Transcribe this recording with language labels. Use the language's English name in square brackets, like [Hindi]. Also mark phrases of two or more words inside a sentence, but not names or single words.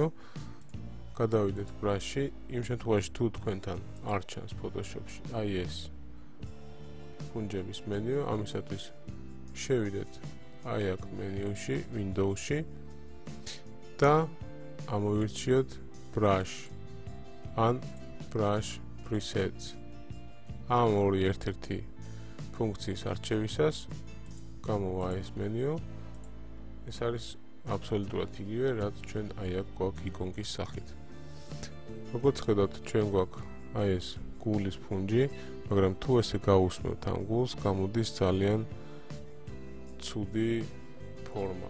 [Georgian] გადავიდეთ brush-ში, იმ შემთხვევაში თუ თქვენთან არ ჩანს Photoshop-ში, აი ეს ფუნჯების მენიუ, ამისათვის შევიდეთ აი აქ მენიუში, Windows-ში და ამოვირჩიოთ brush ან [English] brush presets. [Georgian] ამ ორი ერთ-ერთი ფუნქციის არჩევისას გამოვა ეს მენიუ. ეს არის აბსოლუტურად იგივე, რაც ჩვენ აი აქ გვაქვს იკონკის სახით. როგორც ხედავთ, ჩვენ გვაქვს აი ეს გულის ფუნჯი, მაგრამ თუ ესე გავუსმევთ ამ გულს, გამოდის ძალიან ცუდი ფორმა.